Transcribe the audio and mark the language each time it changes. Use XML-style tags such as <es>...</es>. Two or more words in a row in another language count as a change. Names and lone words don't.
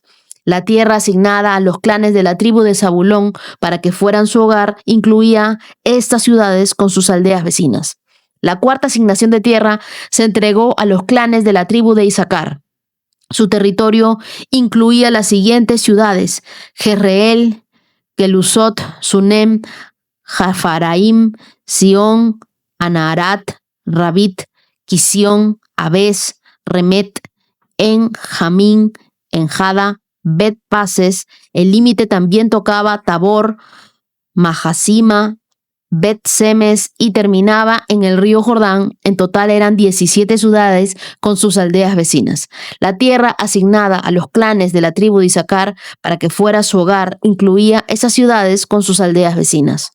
<es>La tierra asignada a los clanes de la tribu de Zabulón para que fueran su hogar incluía estas ciudades con sus aldeas vecinas. La cuarta asignación de tierra se entregó a los clanes de la tribu de Isaacar. Su territorio incluía las siguientes ciudades: Jezreel, Kelusot, Sunem, Jafaraim, Sion, Anaharat, Rabit, Kisión, Abes, Remet, En Jamín, Enjada, Bet Pases. El límite también tocaba Tabor, Mahasima, Bet Semes y terminaba en el río Jordán. En total eran 17 ciudades con sus aldeas vecinas. La tierra asignada a los clanes de la tribu de Isaacar para que fuera su hogar incluía esas ciudades con sus aldeas vecinas.</es>